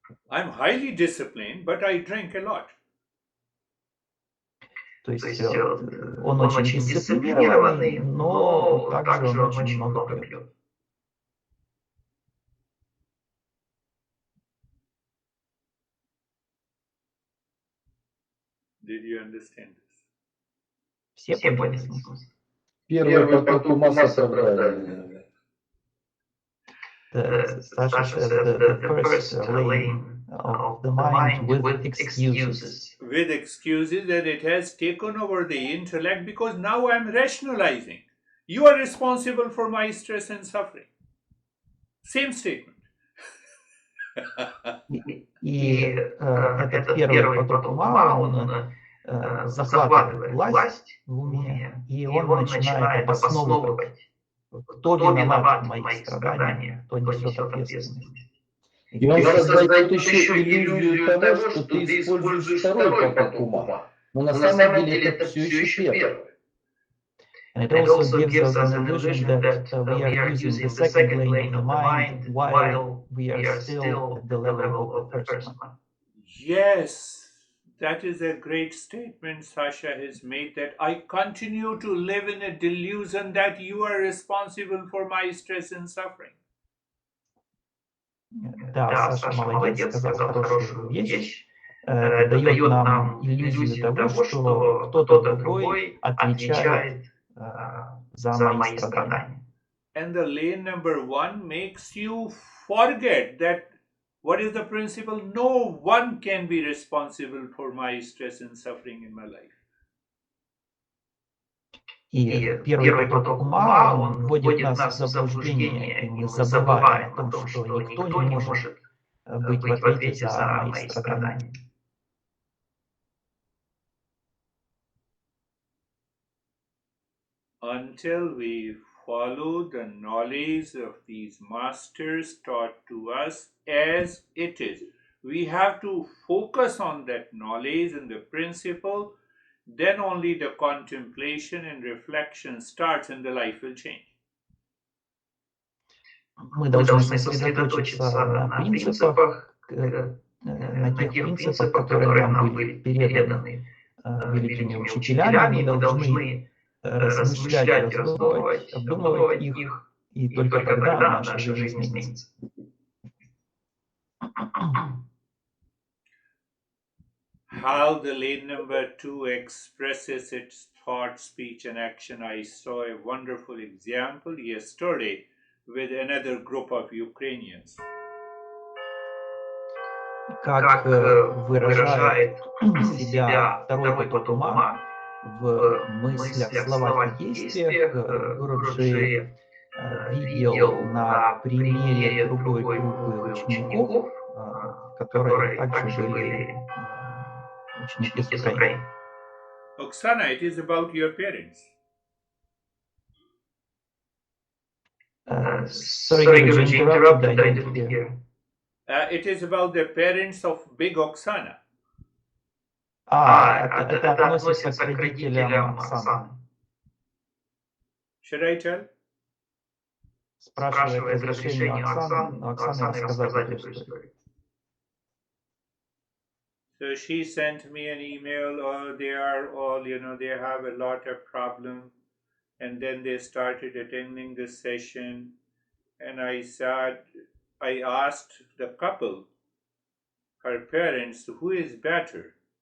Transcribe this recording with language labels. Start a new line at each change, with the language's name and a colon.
English: I'm highly disciplined, but I drink a lot.
Russian: То есть он очень дисциплинированный, но также он очень много пьет.
English: Did you understand this?
Russian: Все поняли смысл? Первый поток ума с оправданием.
English: Sasha says the first lane of the mind with excuses. With excuses that it has taken over the intellect because now I'm rationalizing. You are responsible for my stress and suffering. Same statement.
Russian: И этот первый поток ума, он захватывает власть в уме, и он начинает обосновывать, кто виноват в моих страданиях, кто несет ответственность. И он создает еще иллюзию того, что ты используешь второй поток ума. Но на самом деле это все еще первый.
English: And it also gives us an illusion that we are using the second lane of the mind while we are still at the level of the first one. Yes, that is a great statement Sasha has made, that I continue to live in a delusion that you are responsible for my stress and suffering.
Russian: Да, Саша молодец, сказал хорошую вещь. Это дает нам иллюзию того, что кто-то другой отвечает за мои страдания.
English: And the lane number 1 makes you forget that what is the principle? No one can be responsible for my stress and suffering in my life.
Russian: И первый поток ума, он вводит нас в заблуждение, и мы забываем о том, что никто не может быть в ответе за мои страдания.
English: Until we follow the knowledge of these masters taught to us as it is. We have to focus on that knowledge and the principle, then only the contemplation and reflection starts and the life will change.
Russian: Мы должны сосредоточиться на принципах, на тех принципах, которые нам были переданы великими учителями. Мы должны размышлять, раздумывать, обдумывать их, и только тогда наша жизнь изменится.
English: How the lane number 2 expresses its thought, speech, and action. I saw a wonderful example yesterday with another group of Ukrainians.
Russian: Как выражает себя второй поток ума в мыслях, словах и действиях, Гурджи видел на примере другой группы учеников, которые также были ученики с Украины.
English: Oksana, it is about your parents. Sorry, Gurji, interrupted. I didn't hear. It is about the parents of big Oksana.
Russian: Это относится к родителям Оксаны.
English: Should I tell?
Russian: Спрашивает разрешение Оксаны рассказать эту историю.
English: So she sent me an email, oh, they are all, they have a lot of problem. And then they started attending this session. And I asked the couple, her parents, who is better?